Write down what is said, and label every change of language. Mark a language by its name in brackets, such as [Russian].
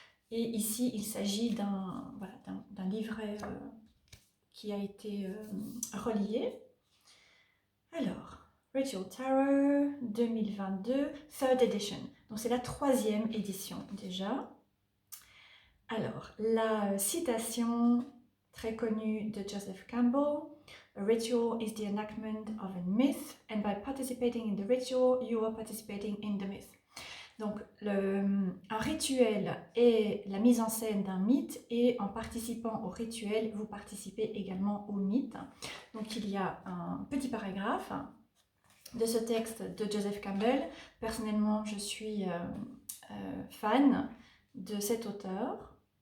[French] Et ici, il s'agit d'un livret qui a été relié. Alors, Ritual Tarot 2022, Third Edition. Donc c'est la troisième édition déjà. Alors, la citation très connue de Joseph Campbell. [English] A ritual is the enactment of a myth, and by participating in the ritual, you are participating in the myth. [French] Donc, un rituel est la mise en scène d'un mythe, et en participant au rituel, vous participez également au mythe. Donc, il y a un petit paragraphe de ce texte de Joseph Campbell. Personnellement, je suis fan de cet auteur.